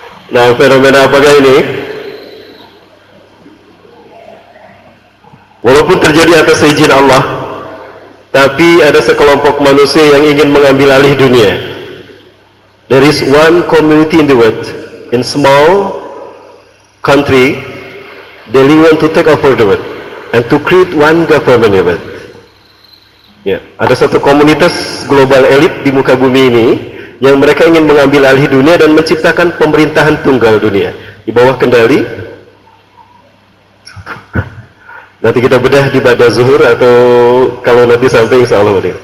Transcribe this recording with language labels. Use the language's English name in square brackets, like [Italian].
[Indonesian] Nah, fenomena apakah ini? Walaupun terjadi atas izin Allah, tapi ada sekelompok manusia yang ingin mengambil alih dunia. [English] There is one community in the world, in small country, they want to take over the world and to create one government in the world. [Indonesian] Ya, ada satu komunitas global elit di muka bumi ini yang mereka ingin mengambil alih dunia dan menciptakan pemerintahan tunggal dunia di bawah kendali. Nanti kita bedah di ba'da zuhur atau kalau nanti sampai insya Allah.